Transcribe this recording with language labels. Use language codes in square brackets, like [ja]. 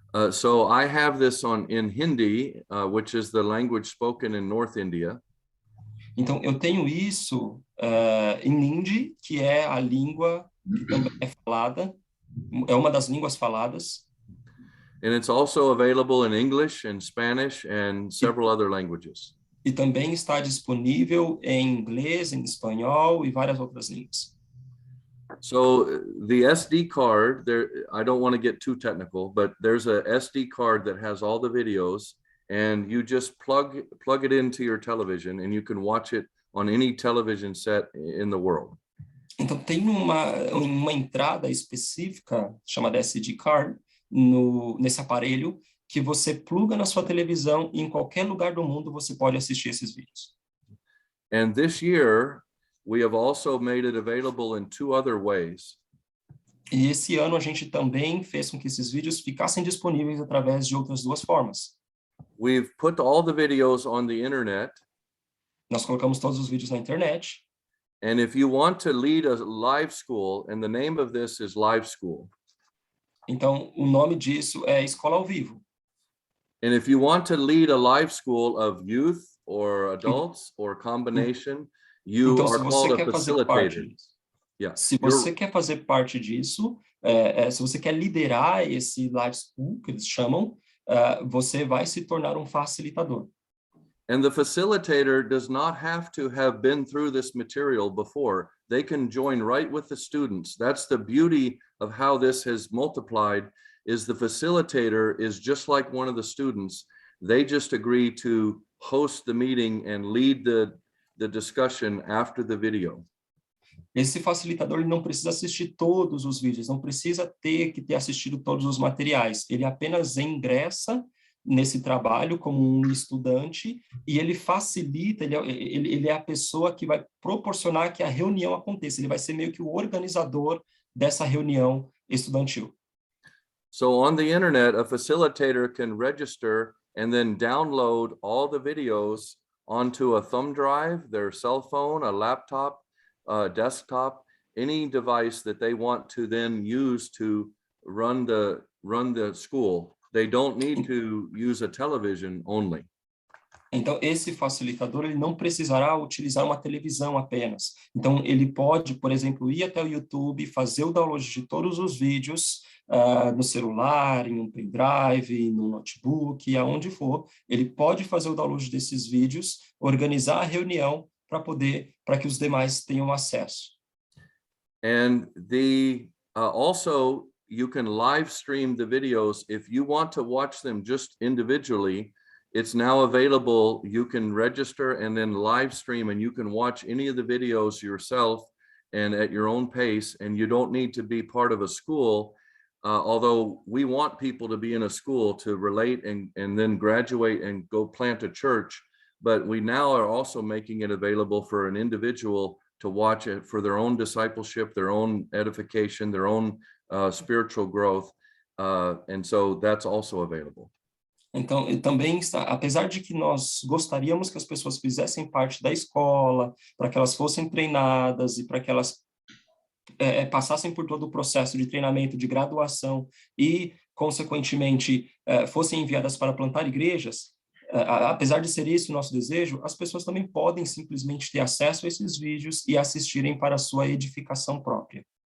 [en] So I have this in Hindi, which is the language spoken in North India. [pt] Então, eu tenho isso em Hindi, que é a língua que também é falada, é uma das línguas faladas. [en] And it's also available in English and Spanish and several other languages. [pt] E também está disponível em inglês, em espanhol e várias outras línguas. [en] So the SD card, I don't want to get too technical, but there's a SD card that has all the videos, and you just plug it into your television, and you can watch it on any television set in the world. [pt] Então, tem uma entrada específica, chamada SD card, nesse aparelho, que você pluga na sua televisão e em qualquer lugar do mundo você pode assistir esses vídeos. [en] And this year, we have also made it available in 2 other ways. [pt] E esse ano a gente também fez com que esses vídeos ficassem disponíveis através de outras 2 formas. [en] We've put all the videos on the internet. [pt] Nós colocamos todos os vídeos na internet. [en] And if you want to lead a live school, and the name of this is Live School. [pt] Então, o nome disso é Escola ao Vivo. [en] And if you want to lead a live school of youth or adults or combination, you [pt] então, [en] are called a facilitator. Yeah. [pt] Se você quer fazer parte disso, se você quer liderar esse live school, que eles chamam, você vai se tornar um facilitador. [en] And the facilitator does not have to have been through this material before. They can join right with the students. That's the beauty of how this has multiplied, is the facilitator is just like one of the students. They just agree to host the meeting and lead the discussion after the video. [pt] Esse facilitador ele não precisa assistir todos os vídeos, não precisa ter assistido todos os materiais. Ele apenas ingressa nesse trabalho como um estudante e ele facilita, ele é a pessoa que vai proporcionar que a reunião aconteça, ele vai ser meio que o organizador dessa reunião estudantil. [en] So on the internet, a facilitator can register and then download all the videos onto a thumb drive, their cell phone, a laptop, desktop, any device that they want to then use to run the school. They don't need to use a television only. [pt] Então, esse facilitador, ele não precisará utilizar uma televisão apenas. Então, ele pode, por exemplo, ir até o YouTube, fazer o download de todos os vídeos no celular, em um pendrive, no notebook, aonde for. Ele pode fazer o download desses vídeos, organizar a reunião para que os demais tenham acesso. [en] And also, you can live stream the videos. If you want to watch them just individually, it's now available. You can register and then live stream, and you can watch any of the videos yourself and at your own pace, and you don't need to be part of a school. Although we want people to be in a school to relate and then graduate and go plant a church, but we now are also making it available for an individual to watch it for their own discipleship, their own edification, their own spiritual growth. And so that's also available. [pt] Então, também está, apesar de que nós gostaríamos que as pessoas fizessem parte da escola, para que elas fossem treinadas e para que elas passassem por todo o processo de treinamento, de graduação e, consequentemente, fossem enviadas para plantar igrejas, apesar de ser esse o nosso desejo, as pessoas também podem simplesmente ter acesso a esses vídeos e assistirem para a sua edificação própria.